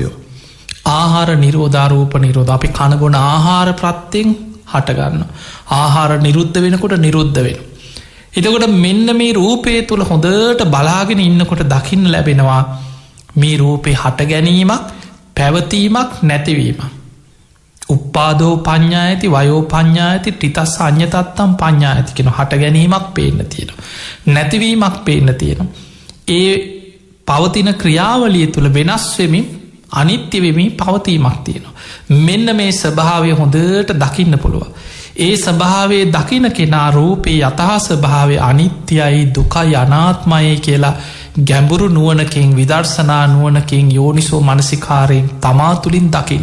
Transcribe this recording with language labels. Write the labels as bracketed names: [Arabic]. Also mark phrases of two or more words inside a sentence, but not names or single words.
[Sinhala] ආහාර නිරෝධ අරූප නිරෝධ. අපි කන බොන ආහාර ප්‍රත්‍යයෙන් හටගන්න. ආහාර නිරුද්ධ වෙනකොට නිරුද්ධ වෙන. එතකොට මෙන්න මේ රූපය තුළ හොඳට බලාගෙන ඉන්නකොට දකින්න ලැබෙනවා මේ රූපේ හට ගැනීමක්, පැවතීමක්, නැතිවීමක්. [Pali] උප්පාදෝ පඤ්ඤායති වයෝ පඤ්ඤායති ත්‍රිතස්ස අඤ්ඤතත්තම් පඤ්ඤායති [Sinhala] කියන හට ගැනීමක් පේන්න තියෙනවා. නැතිවීමක් පේන්න තියෙනවා. ඒ පවතින ක්‍රියාවලිය තුළ වෙනස් වෙමින් අනිත්‍ය වෙමින් පවතීමක් තියෙනවා. මෙන්න මේ ස්වභාවය හොඳට දකින්න පුළුව. ඒ ස්වභාවේ දකින කෙනා රූපේ යථා ස්වභාවය අනිත්‍යයි දුකයි අනාත්මයි කියලා ගැඹුරු නුවණකින් විදර්ශනා නුවණකින් යෝනිසෝ මනසිකාරයෙන් තමා තුළින් දකින.